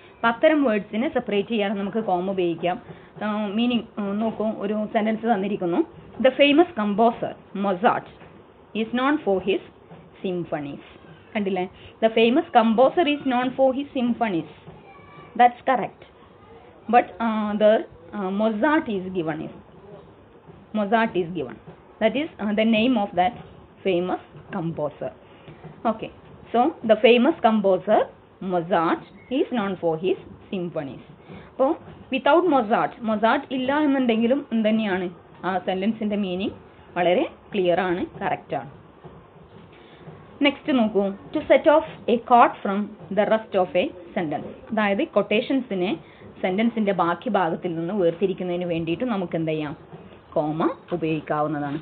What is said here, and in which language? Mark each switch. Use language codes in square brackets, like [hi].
[ml] അപ്പം അത്തരം വേർഡ്സിനെ സെപ്പറേറ്റ് ചെയ്യാൻ നമുക്ക് കോമ ഉപയോഗിക്കാം. മീനിങ് നോക്കൂ, ഒരു സെൻറ്റൻസ് തന്നിരിക്കുന്നു, [en] The famous composer Mozart is known for his symphonies. കണ്ടില്ലേ, the famous composer is known for his symphonies, that's correct. But Mozart is given. Mozart is given. That is the name of that famous composer. Okay, so the famous composer Mozart is known for his symphonies. [ml] അപ്പോൾ without Mozart ഇല്ല എന്നുണ്ടെങ്കിലും എന്തുതന്നെയാണ് ആ സെൻറ്റൻസിൻ്റെ meaning വളരെ clear ആണ്, കറക്റ്റാണ്. [en] Next നോക്കൂ, to set off a quote from the rest of a sentence. [ml] അതായത് കൊട്ടേഷൻസിനെ സെൻറ്റൻസിൻ്റെ ബാക്കി ഭാഗത്തിൽ നിന്ന് വേർതിരിക്കുന്നതിന് വേണ്ടിയിട്ട് നമുക്ക് എന്ത് ചെയ്യാം, കോമ ഉപയോഗിക്കാവുന്നതാണ്.